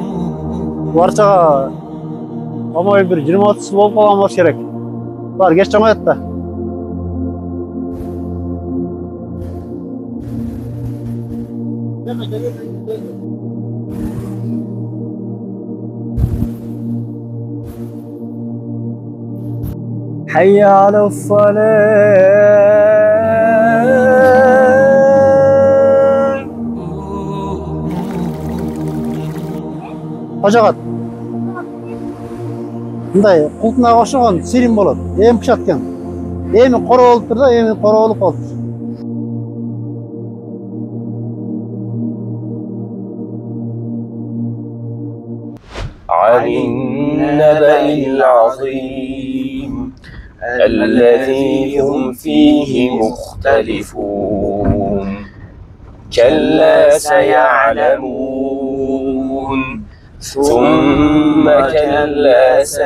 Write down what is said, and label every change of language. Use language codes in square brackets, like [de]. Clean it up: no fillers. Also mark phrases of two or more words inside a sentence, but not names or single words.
[ky] Бул арчага Омой бир 20-30 жыл болуп калган болуш керек. Булар кеч чоңоет да. [ar] حي على الصلاة. [ky] Кожогот. Мындай култунага окшогон сирим болот. Эми пышат экен. Эми коро болуптур да, эми коро болуп калыптыр. [ar] عن النبأ العظيم الذي هم فيه مختلفون كلا سيعلمون ثم كلا